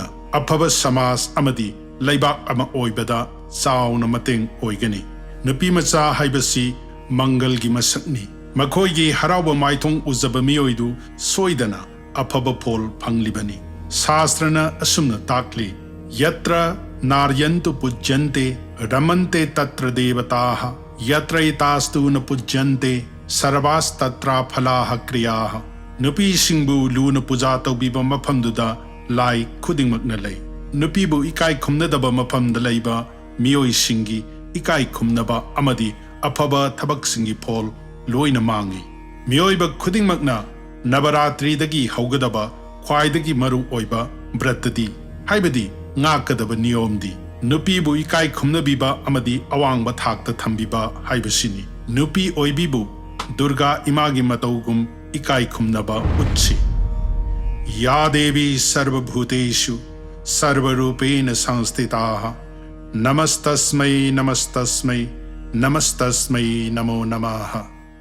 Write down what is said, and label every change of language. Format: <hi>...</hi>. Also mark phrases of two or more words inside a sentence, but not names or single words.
<mni>Apaba Samas Amadi Laibak Ama Oibada Sauna Mateng Oigani. Nupi Macha Haibasi Mangal gi Masakni. Makoigi Haraba Maitong Uzabami Oidu Soidana Apaba Pol Panglibani. Sastrana Asumna Takli</mni> <sa>यत्र नार्यस्तु पूज्यन्ते रमन्ते तत्र देवताः यत्र एतास्तु न पूज्यन्ते सर्वाः तत्र अफलाः क्रियाः.</sa> <mni>Nupi Singbu Luna Pujato Biba Mapamduda Lai Kuding Magnalay. Nupibu Ikai Kumnadaba Mapamda Laiba Miyoi Singi Ikai Kumnaba Amadi Apaba Tabak Singi Pol Loina Mangi. Miyoiba Kuding Magna Navaratri Dagi Haugadaba khwaidagi maru oiba Vratadi Haibadi Ngakadaba Niyomdi. Nupibu Ikai Kumnabiba Amadi Awangba Thakta Thambiba Haibasini. Nupi Oibibu Durga Imagi Mataugum Ikai Kumnaba Utsi.</mni> <sa>या देवी सर्वभूतेषु सर्वरूपेण संस्थिता नमस्तस्यै नमस्तस्यै नमस्तस्यै नमो नमः.</sa>